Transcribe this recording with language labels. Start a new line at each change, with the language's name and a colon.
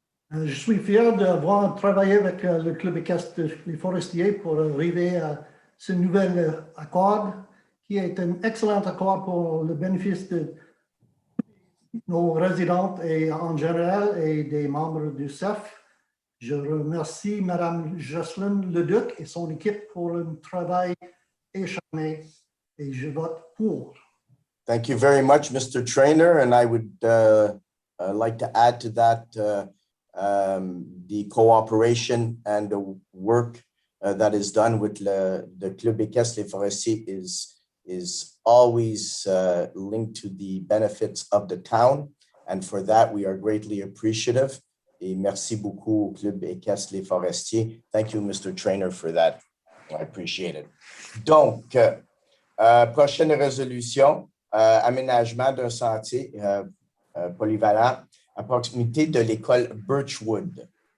French: Je suis fier d'avoir travaillé avec le Club équestre Les Forestiers pour arriver à ce nouvel accord qui est un excellent accord pour le bénéfice de nos résidents et en général et des membres du CEF. Je remercie Mme Jocelyne Leduc et son équipe pour un travail acharné et je vote pour.
English: Thank you very much, Mr. Trainer. And I would like to add to that the cooperation and the work that is done with the Club équestre Les Forestiers is always linked to the benefits of the town. And for that, we are greatly appreciative.
French: Et merci beaucoup au Club équestre Les Forestiers.
English: Thank you, Mr. Trainer, for that. I appreciate it.
French: Donc, prochaine résolution, aménagement d'un sentier polyvalent à proximité de l'école Birchwood.